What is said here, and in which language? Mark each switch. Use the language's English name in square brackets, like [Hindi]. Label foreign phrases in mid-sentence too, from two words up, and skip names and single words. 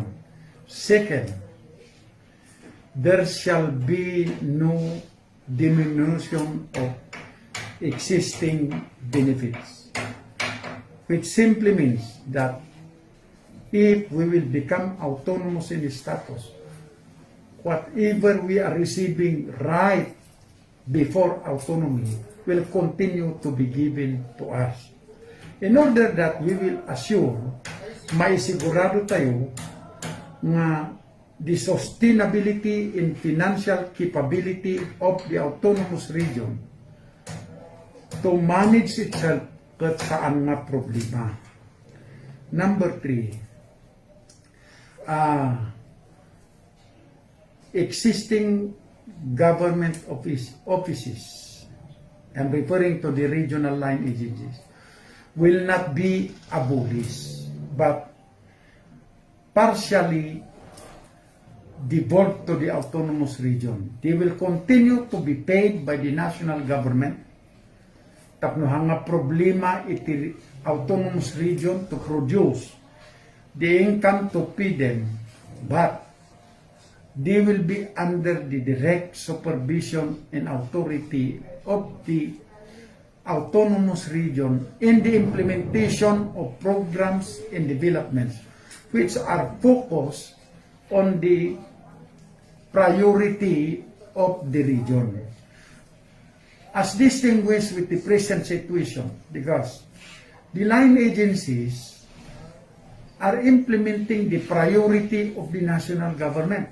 [English] Second, there shall be no diminution of existing benefits, which simply means that if we will become autonomous in status, whatever we are receiving right before autonomy will continue to be given to us. In order that we will assure, [Iloko] maisigurado tayo nga [English] the sustainability and financial capability of the autonomous region to manage itself [Iloko] kat saan nga problema. [English] Number 3, existing government offices, I'm referring to the regional line agencies, will not be abolished, but partially devolved to the autonomous region. They will continue to be paid by the national government. [Iloko] Tapno hanga problema iti [English] autonomous region to produce the income to pay them, but they will be under the direct supervision and authority of the autonomous region in the implementation of programs and developments which are focused on the priority of the region, as distinguished with the present situation, because the line agencies are implementing the priority of the national government.